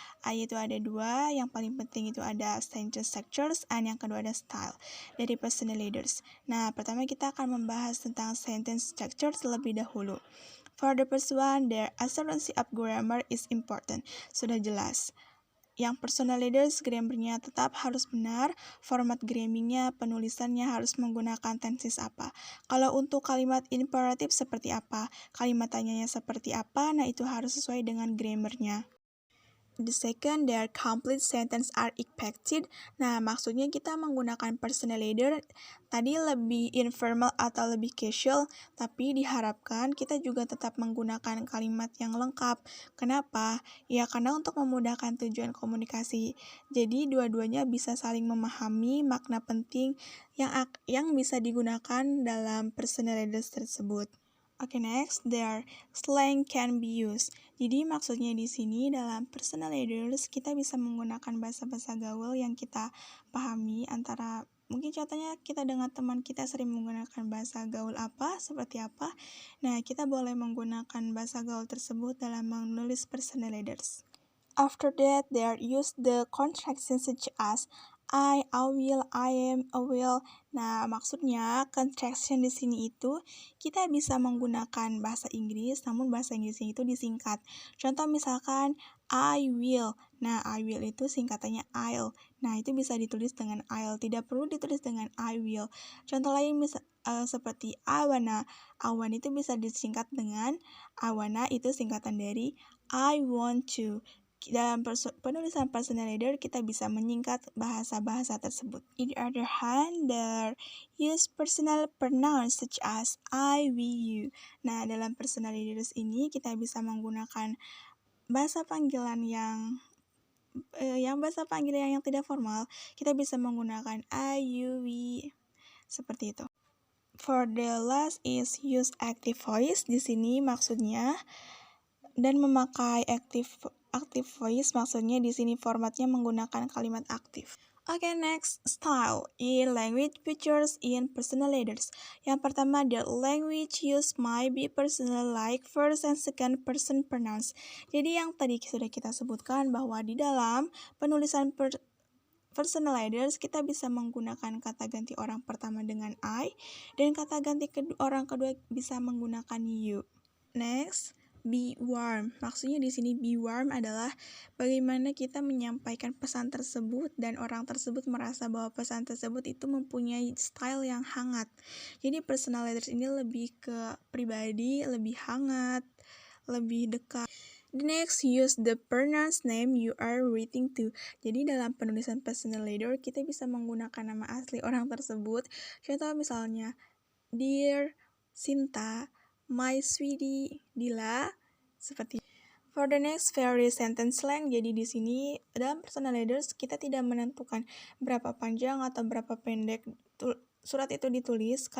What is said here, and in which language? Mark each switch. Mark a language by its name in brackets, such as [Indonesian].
[Indonesian] Yaitu ada dua, yang paling penting itu ada sentence structures, dan yang kedua ada style dari personal letters. Nah, pertama kita akan membahas tentang sentence structures terlebih dahulu. [English] For the first one, the accuracy of grammar is important. [Indonesian] Sudah jelas. Yang personal letters, grammarnya tetap harus benar, format grammingnya, penulisannya harus menggunakan tenses apa. Kalau untuk kalimat imperatif seperti apa, kalimat tanyanya seperti apa, nah itu harus sesuai dengan grammarnya. [English] The second, their complete sentence are expected. [Indonesian] Nah, maksudnya kita menggunakan personal letter tadi lebih informal atau lebih casual, tapi diharapkan kita juga tetap menggunakan kalimat yang lengkap. Kenapa? Ya, karena untuk memudahkan tujuan komunikasi. Jadi, dua-duanya bisa saling memahami makna penting yang bisa digunakan dalam personal letters tersebut. [English] Oke, next, their slang can be used. [Indonesian] Jadi maksudnya di sini dalam personal letters kita bisa menggunakan bahasa-bahasa gaul yang kita pahami antara mungkin contohnya kita dengan teman kita sering menggunakan bahasa gaul apa, seperti apa. Nah, kita boleh menggunakan bahasa gaul tersebut dalam menulis personal letters. [English] After that, they are used the contractions such as I will, I am, I will. [Indonesian] Nah, maksudnya contraction di sini itu kita bisa menggunakan bahasa Inggris, namun bahasa Inggrisnya itu disingkat. Contoh misalkan I will. Nah, I will itu singkatannya I'll. Nah, itu bisa ditulis dengan I'll, tidak perlu ditulis dengan I will. Contoh lain seperti I wanna. I want itu bisa disingkat dengan I wanna, itu singkatan dari I want to. Dalam penulisan personal letter kita bisa menyingkat bahasa-bahasa tersebut. [English] On the other hand, there use personal pronouns such as I, we, you. [Indonesian] Nah, dalam personal letters ini kita bisa menggunakan bahasa panggilan yang tidak formal. Kita bisa menggunakan I, you, we, seperti itu. [English] For the last is use active voice. [Indonesian] Di sini maksudnya dan memakai active voice, maksudnya di sini formatnya menggunakan kalimat aktif. [English] Oke, next, style in language features in personal letters. [Indonesian] Yang pertama, [English] the language used might be personal like first and second person pronouns. [Indonesian] Jadi yang tadi sudah kita sebutkan bahwa di dalam penulisan personal letters kita bisa menggunakan kata ganti orang pertama dengan I, dan kata ganti orang kedua bisa menggunakan you. [English] Next, be warm. [Indonesian] Maksudnya di sini be warm adalah bagaimana kita menyampaikan pesan tersebut dan orang tersebut merasa bahwa pesan tersebut itu mempunyai style yang hangat. Jadi personal letters ini lebih ke pribadi, lebih hangat, lebih dekat. [English] The next, use the person's name you are writing to. [Indonesian] Jadi dalam penulisan personal letter, kita bisa menggunakan nama asli orang tersebut. Contoh misalnya, Dear Sinta, My Sweetie Dila, seperti. [English] For the next, vary sentence length. [Indonesian] Jadi di sini dalam personal letters kita tidak menentukan berapa panjang atau berapa pendek surat itu ditulis.